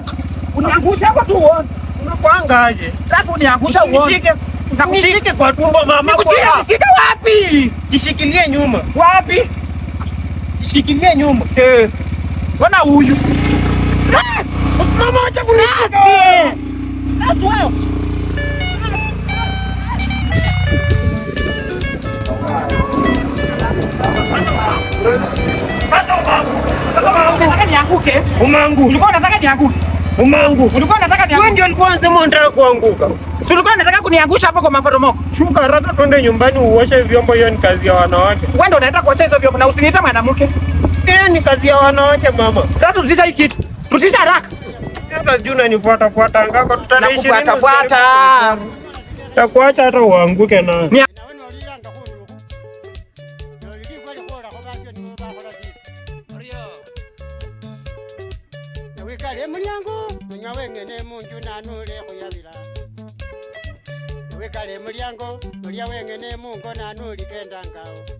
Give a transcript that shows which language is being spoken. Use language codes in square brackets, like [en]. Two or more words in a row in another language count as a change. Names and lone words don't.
[sw] Uniangusha hapo tu uone. Unakuangaje? Alafu uniangusha uone. Nishike kwa tumbo mama. Nishike wapi? Jishikilie nyuma. Wapi? Jishikilie nyuma. Wana huyu. Mama acha kunishika. [en] That's well. [sw] Unataka nianguke? Umangu. Ulikuwa unataka nianguke? Umangu. Ulikuwa unataka nianguke? Wewe ndio ulikuwa unasema unataka kuanguka. Si ulikuwa unataka kuniangusha hapo kwa maporomoko? Shuka haraka twende nyumbani uoshe vyombo, hiyo ni kazi ya wanawake. Wewe ndio unataka kuosha hizo vyombo na usiniite mwanamke. Hiyo ni kazi ya wanawake mama. Sasa rudisha hii kitu. Rudisha haraka. Hata juu unanifuata ngako tutaishi. Nakufuata. Takuacha hata uanguke na. [luy] Wekale mulyango nga wengene munju nanule khuyabila. Wekale mulyango ulya wengene mungo nanuli kenda ngawo.